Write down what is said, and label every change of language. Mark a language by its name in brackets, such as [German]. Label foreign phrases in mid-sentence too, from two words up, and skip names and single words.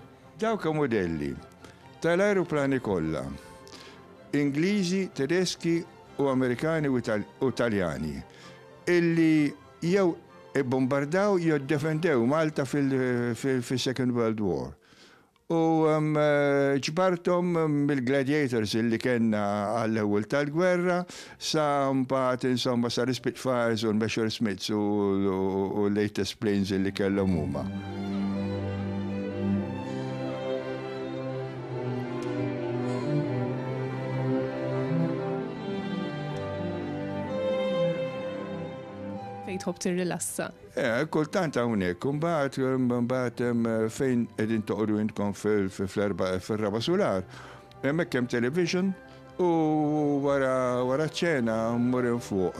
[Maltese] Dawk modelli tal-ajruplani kollha, Ingliżi, Tedeschi u Amerikani u Taljani, illi jew ibbombardaw jew defendew Malta fil-Second World War. U ġbartom mill-gladiators illi kellna għall-ewwel tal-gwerra sa mbagħad insomma sa l-Spitfires u l-Messerschmitts u [English] latest planes [Maltese] illi kellhom huma. Tħobb tirrilassa. Kultant hawnhekk, mbagħad fejn qegħdin toqgħodu intkom fil-raba solar, hemmhekk hemm television u wara ċena mmur fuq.